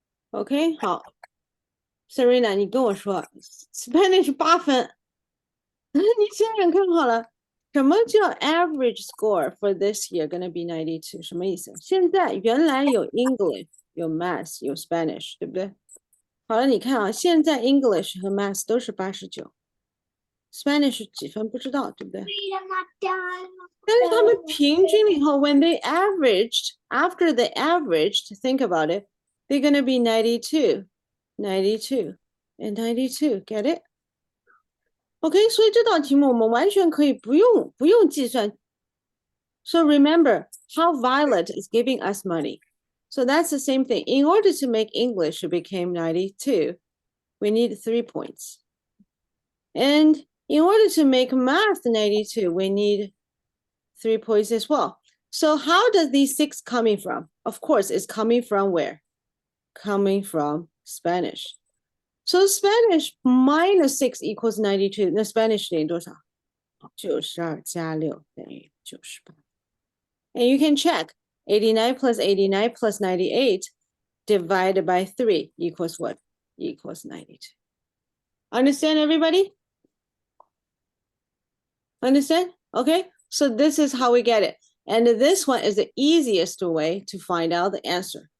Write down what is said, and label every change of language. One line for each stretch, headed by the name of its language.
Chinese: OK，好，Serena，你跟我说 Spanish 8分，你想想看好了，什么叫
English: average score for this year gonna be 92？
Chinese: 什么意思？现在原来有 English，有 Math，有 Spanish，对不对？好了，你看啊，现在 English 和 Math 都是89，Spanish 几分不知道，对不对？
English: Wait, I'm not done.
Chinese: 但是他们平均了以后，
English: when they averaged, after they averaged, think about it, they're gonna be 92, 92, and 92. Get it?
Chinese: OK，所以这道题目我们完全可以不用计算。
English: So remember how Violet is giving us money. So that's the same thing. In order to make English become 92, we need 3 points. And in order to make math 92, we need 3 points as well. So how does these 6 coming from? Of course, it's coming from where? Coming from Spanish. So Spanish minus 6 equals 92.
Chinese: 那 Spanish 等于多少？92加6等于98.
English: And you can check 89 plus 89 plus 98 divided by 3 equals what? Equals 92. Understand, everybody? Understand? Okay, so this is how we get it. And this one is the easiest way to find out the answer.